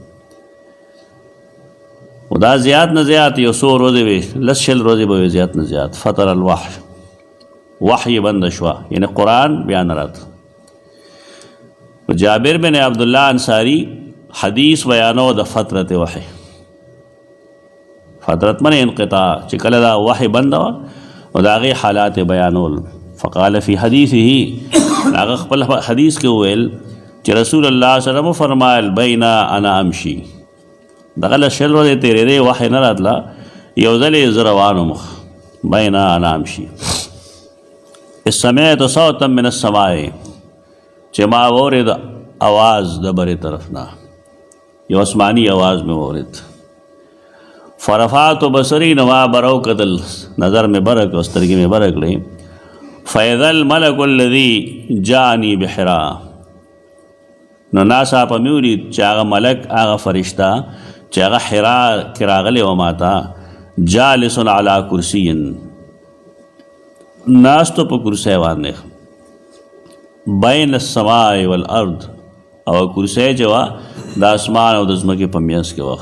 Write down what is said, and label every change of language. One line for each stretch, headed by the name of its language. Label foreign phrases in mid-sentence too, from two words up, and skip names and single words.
Pashto: و دا زیات نه زیات یو څو ورځې وې 10 ورځې به وې زیات نه زیات
Arabic: فطر الوحی
Pashto: وحی بنده شوه یعنی قرآن بیا نه راته جابر بن عبدالله انصاری حدیث بیانو د فترت وحی.
Arabic: فترت من انقطاع
Pashto: چې کله دا وحی بند وه او د هغې حالات بیانول.
Arabic: فقال فی حدیثه
Pashto: هغه خپل حدیث کې وویل چې
Arabic: رسول الله صلی الله علیه وسلم
Pashto: فرمایل
Arabic: بین انا امشي
Pashto: دغه له شل ورځې تېرېدې وحی نه راتله یو ځل یې زه روان وم
Arabic: بین انا امشي سمعت صوتا من السماء
Pashto: چې ما واورېد آواز د برې طرف نه یو آسماني آواز مې واورېد.
Arabic: فرفعت بصري
Pashto: نو ما برو کتل نظر مې بره کړ سترګې مې بره کړې.
Arabic: فإذا الملك الذي جاءني بحرا
Pashto: نو ناڅاپه مې ولید چې هغه ملک هغه فرشته چې هغه حرا کې راغلی و ما ته
Arabic: جالس علی کرسي
Pashto: ناستو په کرسی باندې
Arabic: بین السماء والارض
Pashto: او کرسی چې وه د اسمان او د ځمکې په منځ کې وه.